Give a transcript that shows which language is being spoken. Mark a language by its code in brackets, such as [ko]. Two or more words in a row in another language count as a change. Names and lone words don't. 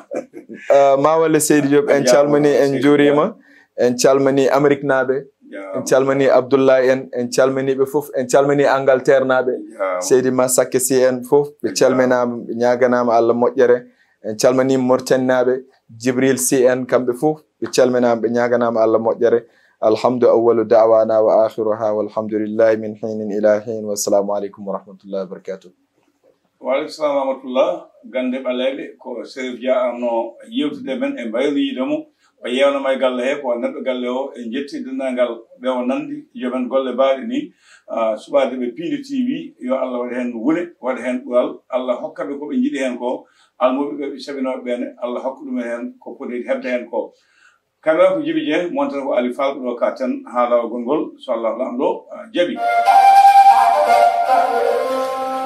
[ff] ma walle Seydi Diop en calmani en juurima en calmani Amérique naaɓe en calmani Abdoulaye en calmaniɓe fof en calmani Angleterre naaɓe Seydi Massakke si en fof ɓe calminama ɓe ñaganama Allah moƴƴere en calmani Mauritanie naaɓe Djibril si en kamɓe fof ɓe calminama ɓe ñaganama Allah moƴƴere [ar] الحمد أول دعوانا وآخرها والحمد لله من حين إلى حين والسلام عليكم ورحمة الله وبركاته وعليكم السلام ورحمة الله [ff] gande ɓaleɓe ko Cherif Dia arno yewtude men e mbayluyidemo o yewnama e galle he ko neɗɗo galle o e jetti dendagal ɓe o nandi jomen golle baaɗe ni suɓade ɓe Piindi TV yo Allah waɗa hen wule waɗa hen ɓural Allah hokkaɓe koɓe jiiɗi hen ko almuɓeɓe ɓe sabinoɓe ɓene Allah hokka ɗumen hen ko foti hebde hen ko kamera ko Djiby Dieng montata ko Ali Fall ɗo ka tan haalawa gongol so Allah lamɗo jaaɓi